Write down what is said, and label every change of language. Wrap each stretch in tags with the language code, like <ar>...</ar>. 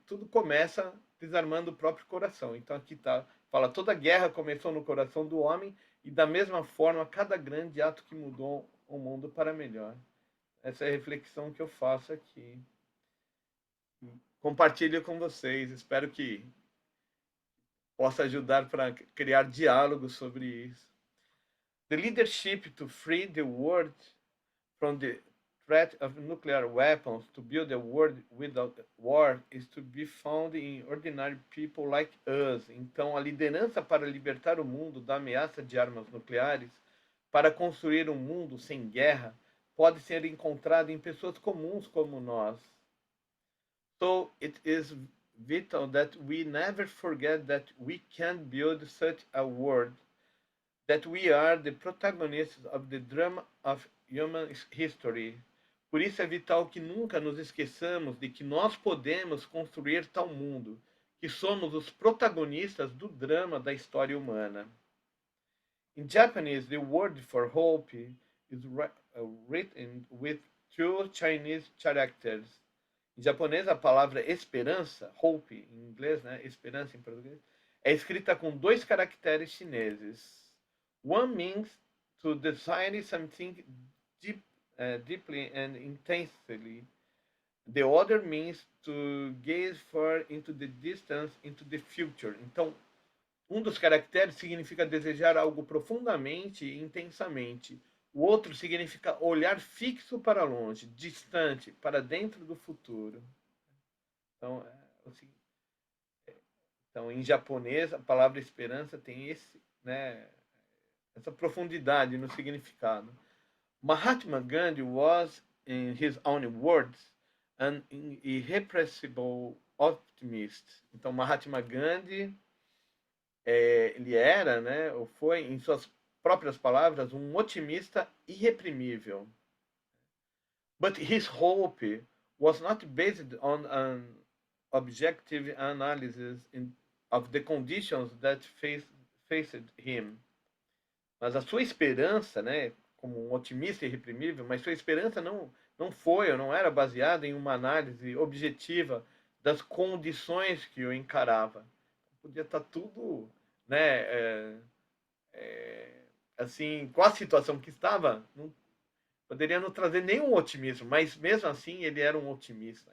<pt>Tudo começa desarmando o próprio coração. Então aqui fala, toda guerra começou no coração do homem e da mesma forma cada grande ato que mudou o mundo para melhor. Essa é a reflexão que eu faço aqui. Compartilho com vocês. Espero que possa ajudar para criar diálogos sobre isso.</pt> <en>The leadership to free the world from the threat of nuclear weapons, to build a world without war, is to be found in ordinary people like us.</en> <pt>Então, a liderança para libertar o mundo da ameaça de armas nucleares, para construir um mundo sem guerra, pode ser encontrada em pessoas comuns como nós.</pt> <en>So it is vital that we never forget that we can build such a world, that we are the protagonists of the drama of human history.</en> <pt>Por isso é vital que nunca nos esqueçamos de que nós podemos construir tal mundo, que somos os protagonistas do drama da história humana.</pt> <en>In Japanese, the word for hope is written with two Chinese characters.</en> <pt>Em japonês, a palavra esperança, hope, em inglês, né, esperança em português, é escrita com dois caracteres chineses.</pt> <en>One means to desire something deeply and intensely. The other means to gaze far into the distance, into the future.</en> <pt>Então, um dos caracteres significa desejar algo profundamente e intensamente. O outro significa olhar fixo para longe, distante, para dentro do futuro. Então, em japonês, a palavra esperança tem essa profundidade no significado.</pt> <en>Mahatma Gandhi was, in his own words, an irrepressible optimist.</en> <pt>Então, Mahatma Gandhi, ele era, né, ou foi, em suas próprias palavras, um otimista irreprimível.</pt> <en>But his hope was not based on an objective analysis of the conditions that faced him.</en> <pt>Mas a sua esperança, né, como um otimista irreprimível, mas sua esperança não foi ou não era baseada em uma análise objetiva das condições que o encarava. Podia estar tudo, né, assim, com a situação que estava, não poderia não trazer nenhum otimismo, mas mesmo assim ele era um otimista.</pt>